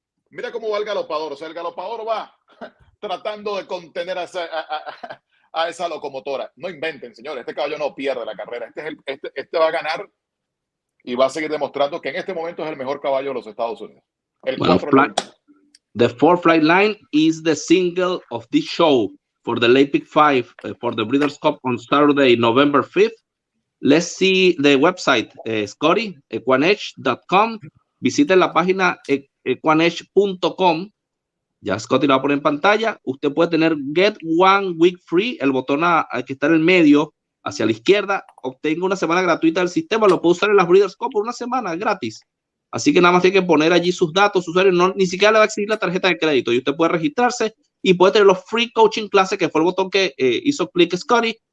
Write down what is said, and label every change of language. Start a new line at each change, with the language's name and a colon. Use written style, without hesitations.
Spanish: Mira cómo va el galopador. O sea, el galopador va tratando de contener a esa locomotora. No inventen, señores. Este caballo no pierde la carrera. Este va a ganar y va a seguir demostrando que en este momento es el mejor caballo de los Estados Unidos.
English: The 4 Flightline is the single of this show for the late Pick5 for the Breeders' Cup on Saturday, November 5th. Let's see the website, Scotty, EQUINEDGE.com.
Spanish: Visiten la página EQUINEDGE.com. Ya Scotty lo va a poner en pantalla. Usted puede tener Get One Week Free, el botón que está en el medio, hacia la izquierda. Obtenga una semana gratuita del sistema. Lo puede usar en las Breeders' Cup por una semana gratis. Así que nada más tiene que poner allí sus datos, su usuario. Ni siquiera le va a exigir la tarjeta de crédito. Y usted puede registrarse y puede tener los Free Coaching Classes, que fue el botón que hizo clic Scotty.